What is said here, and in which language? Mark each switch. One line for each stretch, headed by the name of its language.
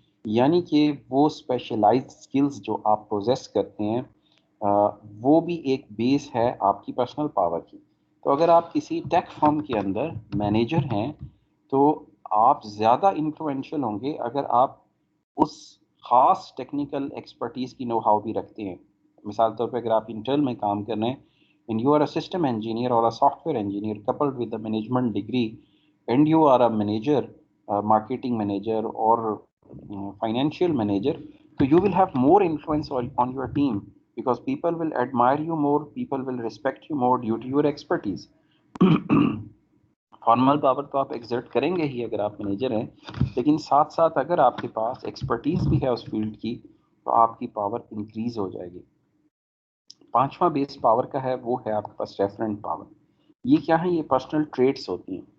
Urdu: یعنی کہ وہ اسپیشلائزڈ اسکلز جو آپ پوزیس کرتے ہیں وہ بھی ایک بیس ہے آپ کی پرسنل پاور کی. تو اگر آپ کسی ٹیک فرم کے اندر مینیجر ہیں تو آپ زیادہ انفلوئنشیل ہوں گے اگر آپ اس خاص ٹیکنیکل ایکسپرٹیز کی نو ہاؤ بھی رکھتے ہیں. مثال طور پہ اگر آپ انٹرن میں کام کر رہے ہیں
English: and you are a system engineer or a software engineer coupled with a management degree and you are a manager, a marketing manager or financial manager, so you will have more influence on your team because people will admire you more, people will respect you more due to your expertise.
Urdu: Formal power تو آپ exert کریں گے ہی اگر آپ manager ہیں, لیکن ساتھ ساتھ اگر آپ کے پاس ایکسپرٹیز بھی ہے اس فیلڈ کی تو آپ کی پاور انکریز ہو جائے گی. 5واں بیس پاور کا ہے وہ ہے آپ کے پاس ریفرنٹ پاور. یہ کیا ہے؟ یہ پرسنل ٹریٹس ہوتی ہیں.